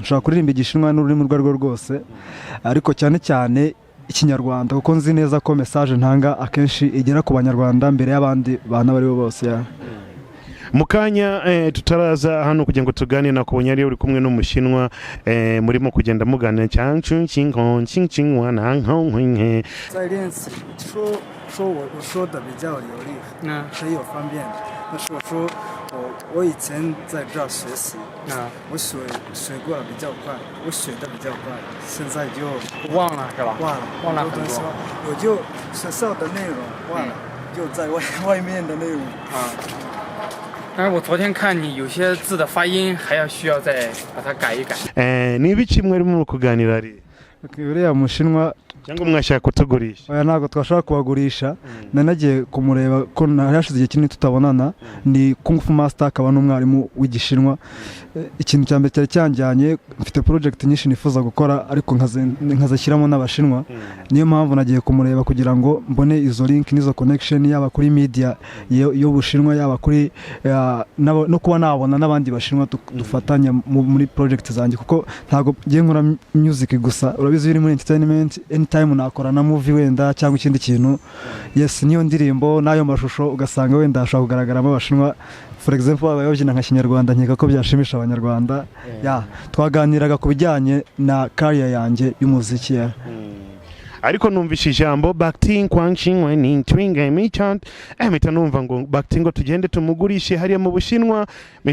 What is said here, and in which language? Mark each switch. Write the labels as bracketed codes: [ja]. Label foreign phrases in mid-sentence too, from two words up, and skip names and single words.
[rw] Nshaka kuririmba igishinwa n'ururimi rwo rwose ariko cyane cyane ikinyarwanda kuko nzi neza ko message ntanga akenshi igera ku banyarwanda mbere y'abandi bana bari bose. Mukanya tutaraza hano kugira ngo tugane na kubonye ari uri kumwe n'umushinwa murimo kugenda muganira cyane ching ching wana hong [zh] 在练习说我说的比较流利，很有方便。但是我说我以前在这儿学习，我学过比较快，我学的比较快，现在就忘了是吧？忘了很多，我就学校的内容忘了，就在外面的内容啊。但是我昨天看你有些字的发音还要需要再把它改一改。 [rw] ni ibiki mwarimo kuganira ari? Uriya mushinwa cyangwa mwashaka kutugurisha? Oya ntabwo twashaka kubagurisha. Nanagiye kumureba ko narashize igihe kinini tutabonana. Ni Kung Fu Master akaba n'umwarimu w'igishinwa. Ikintu cya mbere cyari cyanjyanye mfite project nyinshi nifuza gukora ariko nkazashyiramo n'abashinwa. Niyo mpamvu nagiye kumureba kugira ngo mbone izo link n'izo connection yaba kuri media yo bushinwa yaba kuri no kuba nabona n'abandi bashinwa dufatanya muri project zanjye kuko ntabwo ngiye nkora music gusa. Urabizi uri muri [en] entertainment anytime [rw] nakora na movie wenda cyangwa ikindi kintu. Yes, niyo ndirimbo nayo mashusho ugasanga wenda ashaka kugaragaramo abashinwa. [en] For example [rw] abayobyina nka kinyarwanda nkeka ko byashimisha abanyarwanda. Twaganiraga ku bijyanye na career yanjye y'umuziki. Ariko numvishe ijambo Bhakti kwangching weni twinga michant mita numva ngo Bhakti ngo tugende tumugurishe hariya mu Bushinwa.